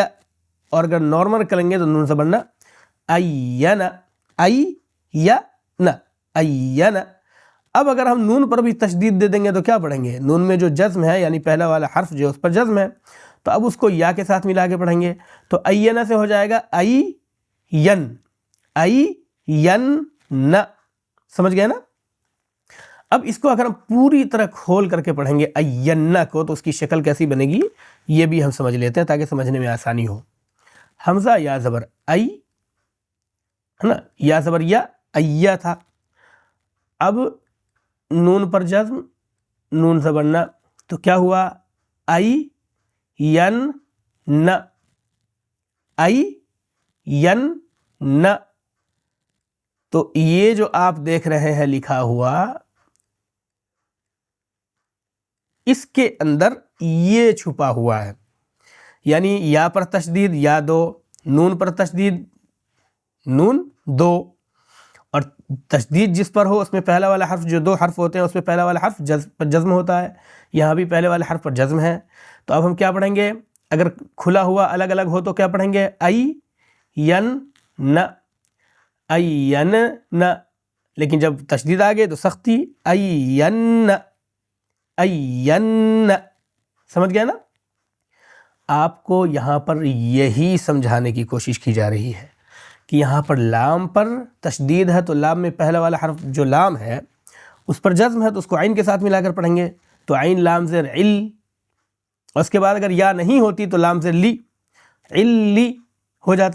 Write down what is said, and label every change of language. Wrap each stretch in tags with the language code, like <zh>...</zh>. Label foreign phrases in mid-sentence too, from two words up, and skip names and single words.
<ur>اور اگر نارمل کریں گے تو نون زبر نہ، اینا، ای یا نہ، اینا۔ اب اگر ہم نون پر بھی تشدید دے دیں گے تو کیا پڑھیں گے؟ نون میں جو جزم ہے یعنی پہلا والا حرف جو اس پر جزم ہے، تو اب اس کو یا کے ساتھ ملا کے پڑھیں گے، تو اینا سے ہو جائے گا ای ین، ای ین نہ۔ سمجھ گئے نا؟ اب اس کو اگر ہم پوری طرح کھول کر کے پڑھیں گے اینا کو، تو اس کی شکل کیسی بنے گی یہ بھی ہم سمجھ لیتے ہیں تاکہ سمجھنے میں آسانی ہو۔ حمزہ یا زبر ای، ہے نا، یا زبر یا، ایا تھا. اب نون پر جزم، نون زبر نہ، تو کیا ہوا؟ ای ین نہ، ای ین نہ. تو یہ جو آپ دیکھ رہے ہیں لکھا ہوا، اس کے اندر یہ چھپا ہوا ہے. یعنی یا پر تشدید یا دو، نون پر تشدید نون دو، اور تشدید جس پر ہو اس میں پہلا والا حرف، جو دو حرف ہوتے ہیں اس میں پہلا والا حرف پر جزم ہوتا ہے. یہاں بھی پہلے والے حرف پر جزم ہے. تو اب ہم کیا پڑھیں گے؟ اگر کھلا ہوا الگ الگ ہو تو کیا پڑھیں گے؟ ای ین نہ، ای ین نہ. لیکن جب تشدید آ گئے تو سختی، ای ین، ای ین. سمجھ گیا نا؟ آپ کو یہاں پر یہی سمجھانے کی کوشش کی جا رہی ہے کہ یہاں پر لام پر تشدید ہے، تو لام میں پہلا والا حرف جو لام ہے اس پر جزم ہے، تو اس کو عین کے ساتھ ملا کر پڑھیں گے. تو عین لام زیر عل، اور اس کے بعد اگر یا نہیں ہوتی تو لام زیر لی، علی ہو جاتا.</ur>